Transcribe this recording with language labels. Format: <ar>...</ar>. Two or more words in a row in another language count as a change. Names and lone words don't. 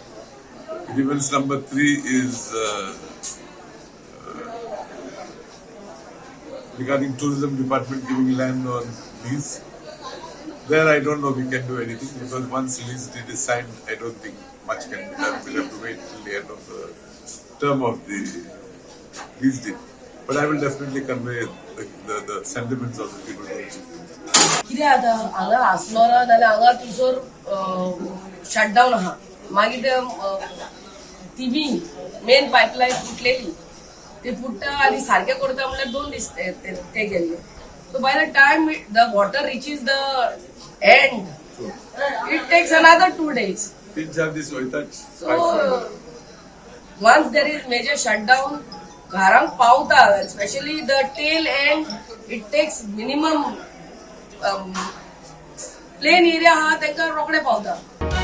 <en>Grievance number 3 is regarding Tourism Department giving land on lease. There I don't know we can do anything, because once lease deed is signed, I don't think much can be done. We'll have to wait till the end of the term of the lease deed. But I will definitely convey the sentiments of the people.</en> <kok>कितें आता हांगा आसलो ना जाल्यार हांगा तुजोर शटडावन आहा मागीर टीव्ही</kok> <en>main pipeline</en> <kok>फुटलेली ते फुट्टा आनी सारखे करता म्हणल्यार 2 दीस ते गेल्ले</kok> <en>so by the time the water reaches the end it takes another 2 days.</en> <kok>3-4 दीस वयतात.</kok> <en>So once there is major shutdown,</en> <kok>घरांक पावता,</kok> <en>especially the tail end, it takes minimum plain area</en> <kok>हा तांकां रोखडे पावता.</kok>